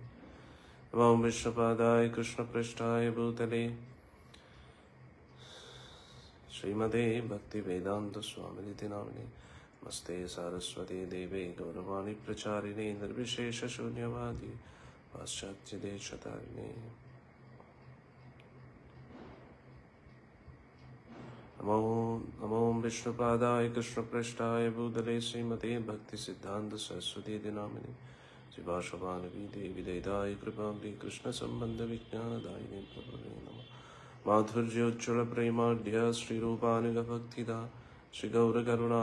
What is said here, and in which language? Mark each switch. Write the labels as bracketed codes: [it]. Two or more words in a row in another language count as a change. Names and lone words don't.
[sa] നമോ വിഷ്ണുപാദായ കൃഷ്ണപൃഷ്ഠായ ഭൂതലേ ശ്രീമതേ ഭക്തിവേദാന്തസ്വാമിനിതി നാമിനെ നമസ്തേ സാരസ്വതേ ദേവേ ഗൗരവാണി പ്രചാരിണേ നിർവിശേഷശൂന്യവാദി പാശ്ചാത്യദേശതാരിണേ. नमो विष्णुपादाय कृष्णपृष्ठाय भूतले श्रीमते भक्ति सिद्धांत सरस्वती नामिने शिवाशवानवी देवी दयिताय कृपाब्धि कृष्णसम्बन्धविज्ञानदायिने प्रभवे नमः माधुर्योज्ज्वल प्रेमाढ्य श्रीरूपानुगभक्तिदा श्रीगौरकरुणा